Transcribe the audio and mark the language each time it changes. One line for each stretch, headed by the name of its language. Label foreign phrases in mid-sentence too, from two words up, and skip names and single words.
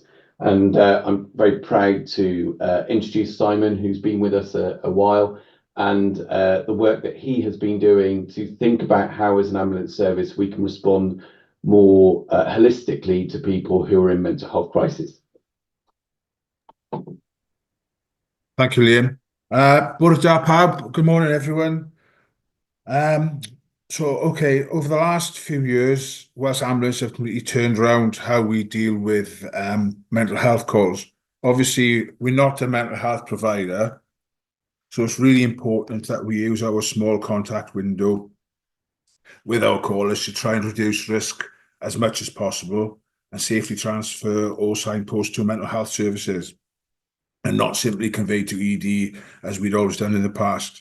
English: And I'm very proud to introduce Simon, who's been with us a while, and the work that he has been doing to think about how, as an ambulance service, we can respond more holistically to people who are in mental health crisis. Thank you, Liam.
Welsh: Bore da pawb.
English: Good morning, everyone. Over the last few years, Welsh Ambulance have completely turned around how we deal with mental health calls. Obviously, we're not a mental health provider, so it's really important that we use our small contact window with our callers to try and reduce risk as much as possible and safely transfer all signposts to mental health services and not simply convey to ED as we'd always done in the past.